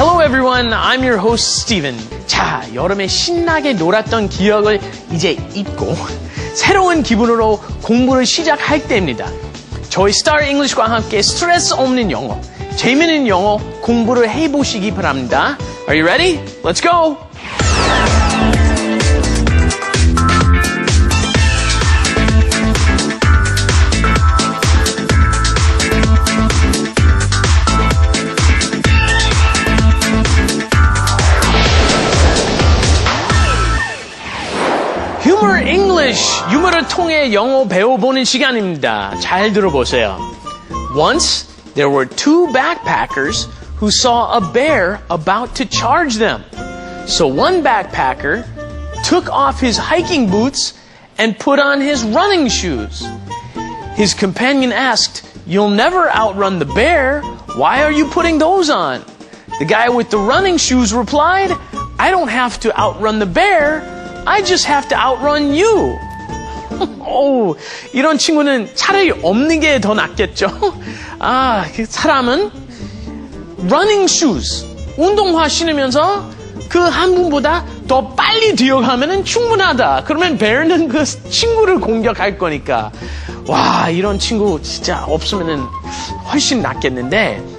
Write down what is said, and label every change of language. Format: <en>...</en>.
<en>everyone, I'm your host, Steven.</en> <ko>자, 여름에 신나게 놀았던 기억을 이제 잊고 새로운 기분으로 공부를 시작할 때입니다. 저희 스타 잉글리시과 함께 스트레스 없는 영어, 재미있는 영어 공부를 해보시기 바랍니다.</ko> <en>Are you ready? Let's go!</en> <ko>Humor English, 유머를 통해 영어 배워보는 시간입니다. 잘 들어보세요.</ko> <en>Once, there were two backpackers who saw a bear about to charge them. So one backpacker took off his hiking boots and put on his running shoes. His companion asked, "You'll never outrun the bear. Why are you putting those on?" The guy with the running shoes replied, "I don't have to outrun the bear. I just have to outrun you."</en> <ko>오, 이런 친구는 차라리 없는 게 더 낫겠죠? 아, 사람은 running shoes, 운동화 신으면서 그 한 분보다 더 빨리 뛰어가면 충분하다. 그러면 bear는 그 친구를 공격할 거니까. 와, 이런 친구 진짜 없으면 훨씬 낫겠는데.</ko>